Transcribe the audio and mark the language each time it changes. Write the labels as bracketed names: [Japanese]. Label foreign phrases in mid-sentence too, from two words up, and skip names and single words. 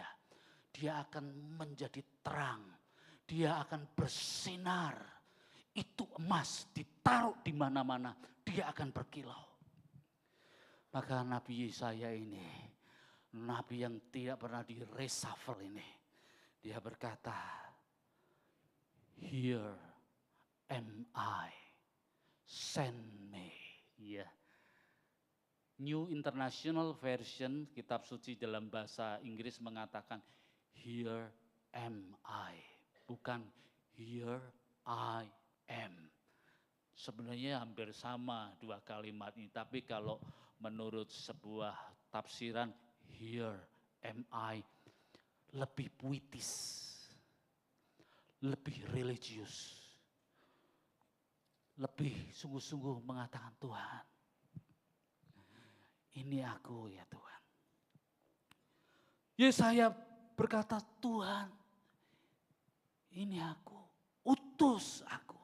[Indonesian] Dia akan menjadi terang. Dia akan bersinar. Itu emas ditaruh di mana-mana. Dia akan berkilau. Maka Nabi Yesaya ini, Nabi yang tidak pernah di-reshuffle ini. Dia berkata, [English] Here am I, send me. Ya. [Indonesian] New International Version kitab suci dalam bahasa Inggris mengatakan [English] here am I, [Indonesian] bukan [English] here I am. [Indonesian] Sebenarnya hampir sama dua kalimat ini, tapi kalau menurut sebuah tafsiran [English] here am I [Indonesian] lebih puitis, lebih religius, lebih sungguh-sungguh mengatakan Tuhan, ini aku ya Tuhan. Yesaya berkata Tuhan, ini aku, utus aku.